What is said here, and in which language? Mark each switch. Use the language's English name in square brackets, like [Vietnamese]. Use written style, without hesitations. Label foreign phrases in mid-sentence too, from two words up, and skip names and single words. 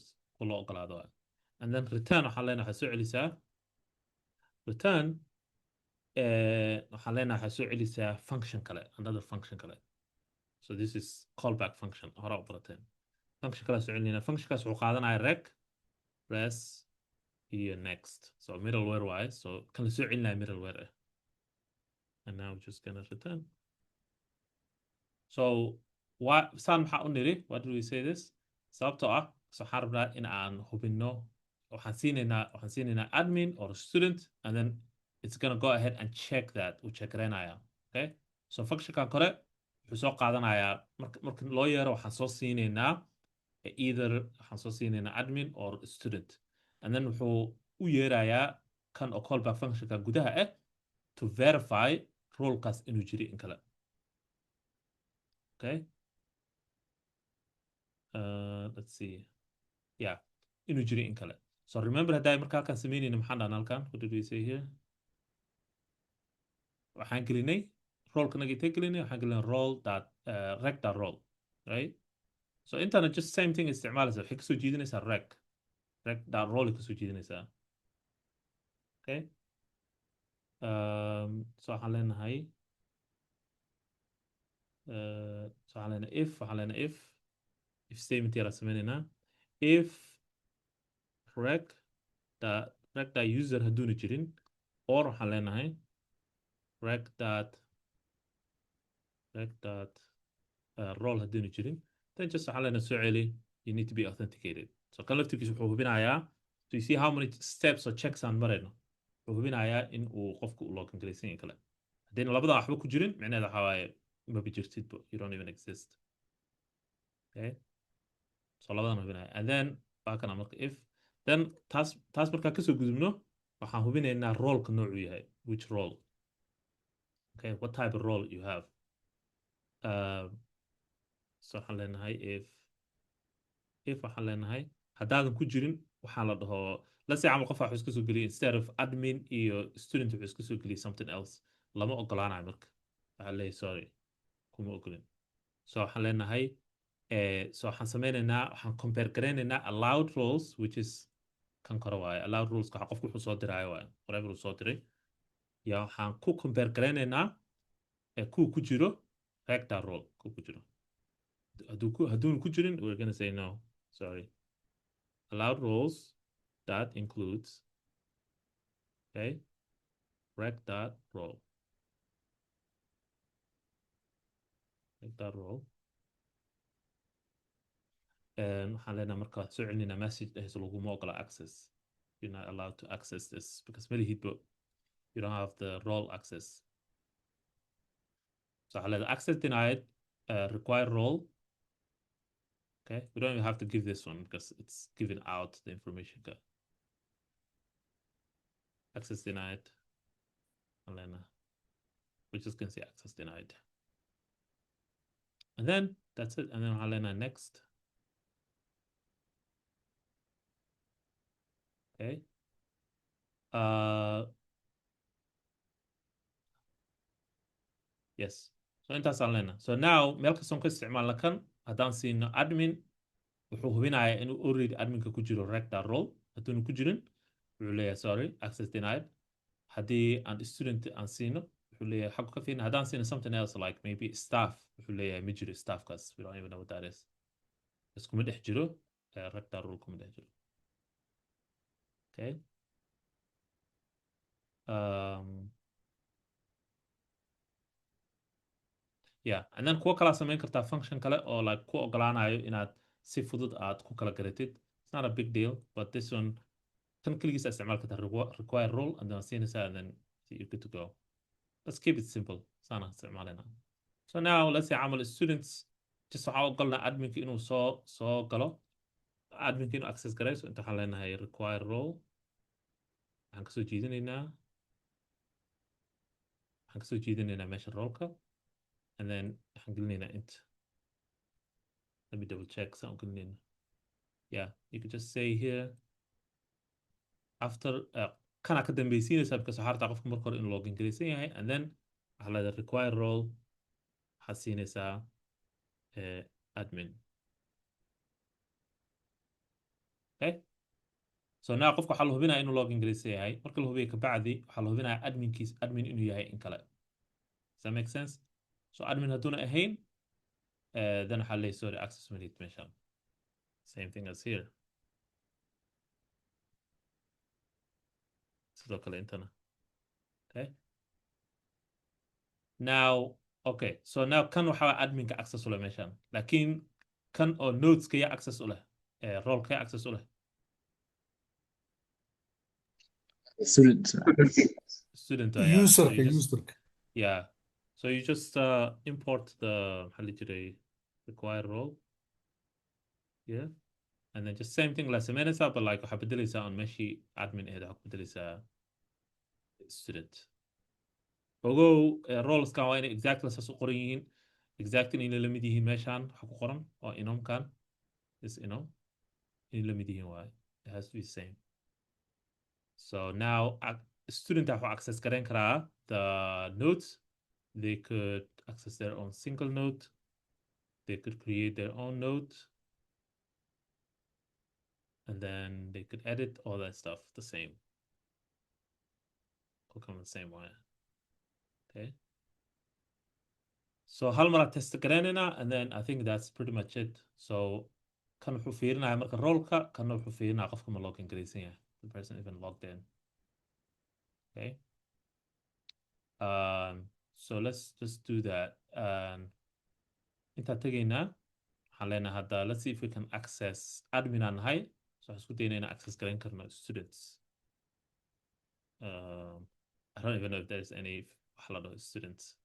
[Somali] Kuwa loo ogolaado waaye. [English] And then return [Somali] waxaan leenahay waxaa soo celisaa return waxaan leenahay waxaa soo celisaa [English] function kale, another function kale. So this is callback function. [Somali] Hore u barateen. Function kale soo celinayna. Functionkaas wuxuu qaadanaya rec, res, iyo next. So middleware waaye. So kan la soo celinaya middleware ah. [English] And now we're just gonna return. [Somali] So saan maxaa u niri? [English] Why do we say this? [Somali] Sababtoo ah so waxaan rabnaa in aan hubinno waxaan siinaynaa [English] admin or student and then it's gonna go ahead and check that. [Somali] Uu check garaynaya. Okay? So functionkan kore wuxuu soo qaadanayaa marka loo yeero waxaan soo siinaynaa either waxaan soo siinaynaa admin or student. And then wuxuu u yeerayaa kan oo callback functionka gudaha ah [English] to verify [Somali] rolekaas inuu jiri in kale. [English] Okay? Let's see. Yeah, [Somali] inuu jiri in kale. [English] So remember [Somali] hadday marka halkan samaynayna maxaan dhahnaa halkan? [English] What did we say here? [Somali] Waxaan gelinay role kana gitay gelinay waxaan gelinay rec.role, [English] right? [Somali] So intana [English] just same thing [Somali] isticmaalaysa waxay kasoo jiidanaysaa rec.role kasoo jiidanaysaa. Okay? So waxaan leenahay [English] if statement [Somali] yara samaynayna if rec.user hadduuna jirin [English] or waxaan [Somali] leenahay rec.role hadduuna jirin [English] then just [Somali] waxaan leenahay soo celi [English] you need to be authenticated. [Somali] So kan laftirkiisa wuxuu hubinayaa so [English] you see how many steps or checks [Somali] aan marayno wuxuu hubinayaa in uu qofku u login galaysan yahay kale haddayna labada waxba ku jirin micnaheeda waxaa waaye maba jirtidba [English] you don't even exist. [Somali] Okay, so labadan hubinaya [English] and then [Somali] waa kana marka if then taas markaa kasoo gudubno waxaan hubinaynaa roleka noocuu yahay [English] which role. Okay, what type of role you have. [Somali] so waxaan leenahay if waxaan leenahay haddaadan ku jirin waxaan la dhaho [English] let's say [Somali] camal qof wax iska soo geliyay [English] instead of admin [Somali] iyo student wuxuu iska soo geliyay [English] something else [Somali] lama ogolaanayo marka waxaan leeyahay [English] sorry kuma [Somali] ogolin so waxaan leenahay so waxaan sameynaynaa waxaan compare garaynaynaa [English] allowed roles which is [Somali] kan kore waaye [English] allowed rules [Somali] waxa qofku wuxuu soo diraayo waaye [English] whatever uu [Somali] soo diray yaa waxaan ku compare garaynaynaa kuwa ku jiro rector role kuwa ku jiro hadduuna ku jirin [English] we're gonna say no sorry allowed roles that includes okay rec.role [Somali] rec.role waxaan leenahay marka soo celinayna message dhehayso laguma ogola access [English] you're not allowed to access this because [Somali] malihidbo [English] you don't have the role access so waxaan leenahay access denied require role okay we don't even have to give this one because it's giving out the information access denied Elena we're just gonna say access denied and then that's it and then Elena next okay yes so [Somali] intaas aan leenahay [English] so now [Somali] meel kastoon ka isticmaalna kan haddaan siino admin wuxuu hubinayaa inuu already adminka ku jiro rector role hadduuna ku jirin wuxuu leeyahay sorry [English] access denied [Somali] haddii aan student aan siino wuxuu leeyahay xaggu ka fiirina haddaan siino [English] something else like maybe staff [Somali] wuxuu leeyahay ma jiro staffkaas [English] we don't even know what that is [Somali] iskuma dhex jiro rector role kuma dhex jiro okay [English] yeah and then [Somali] kuwa kala samayn kartaa function kale oo like ku ogolaanayo inaad si fudud aad ku kala garatid [English] it's not a big deal but this one [Somali] kan kaligiisa isticmaal kartaa [English] require role and then [Somali] siinaysaa [English] and then you're good to go let's keep it simple [Somali] saana isticmaalina [English] so now let's say [Somali] camal students just waxaa ogolnaa adminka inuu soo galo adminka inuu access garayso inta waxaan leenahay [English] require role [Somali] waxaan kasoo jiidinaynaa meesha rolka [English] and then [Somali] waxaan gelinaynaa int [English] let me double check [Somali] saan u gelinayna [English] yeah you could just say here after [Somali] kana ka dambaysiinaysaa because waxaa rabtaa qofka marka hore inuu login galaysan yahay [English] and then [Somali] waxaa leedahay [English] require role [Somali] waxaad siinaysaa admin [English] okay so now [Somali] qofka waxaa la hubinaya inuu login galaysan yahay marka la hubiyo kabacdi waxaa la hubinaya admin inuu yahay in kale [English] does that make sense [Somali] so admin hadduuna ahayn [English] then waxaa [Somali] leeyahay [English] sorry access managed [Somali] meeshan [English] same thing as here [Somali] sidoo kale intana [English] okay now okay so now [Somali] kan waxaa adminka access u leh meeshan laakiin kan oo nodeska yaa access u leh roleka yaa access u leh [English] student user yeah so you just import the require role yeah and then just same thing [Somali] la sameynaysaa [English] but like [Somali] waxaa bedelaysaa on meeshii admin aheed waxaa ku bedelaysaa student ogow roleskan waa inay exactly saas u qoran yihiin exactly inay la mid yihiin meeshaan waxaa ku qoran oo inomkan is inom inay la mid yihiin waaye [English] it has to be the same so now student [Somali] waxuu access garayn karaa [English] the nodes they could access their own single node they could create their own node and then they could edit all that stuff the same will come the same way okay so [Somali] hal mar test garaynayna [English] and then I think that's pretty much it so [Somali] kan wuxuu fiirinaya marka rolka kana wuxuu fiirinaya qofka ma login garaysan yahay [English] the person even logged in okay so let's just do that [Somali] inta tagaynaa waxaan leenahay hadda [English] let's see if we can access admin [Somali] aan nahay so waxaan isku daynaa inaan access garayn karno students [English] I don't even know if there's any [Somali] wax la dhaho students